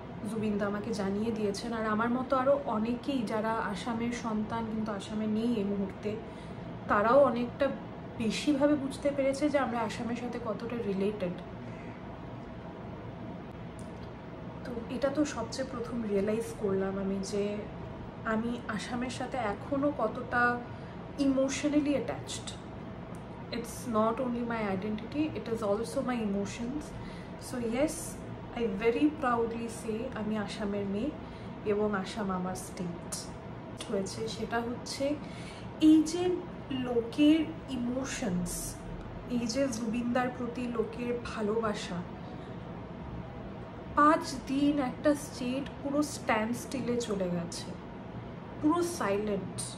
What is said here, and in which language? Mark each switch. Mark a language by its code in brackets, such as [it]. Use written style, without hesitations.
[bn] জুবিনদা আমাকে জানিয়ে দিয়েছেন। আর আমার মতো আরও অনেকেই যারা আসামের সন্তান কিন্তু আসামে নেই এই মুহূর্তে, তারাও অনেকটা বেশিভাবে বুঝতে পেরেছে যে আমরা আসামের সাথে কতটা রিলেটেড। তো এটা তো সবচেয়ে প্রথম রিয়েলাইজ করলাম আমি, যে আমি আসামের সাথে এখনও কতটা emotionally attached. [en] It's not only my identity, it is also my emotions. [bn] So yes, I very proudly say আমি আসামের মেয়ে এবং আসাম আমার স্টেট হয়েছে। সেটা হচ্ছে এই যে লোকের ইমোশনস, এই যে জুবিনদার প্রতি লোকের ভালোবাসা, 5 দিন একটা স্টেট পুরো স্ট্যান্ড স্টিলে চলে গেছে, পুরো সাইলেন্ট।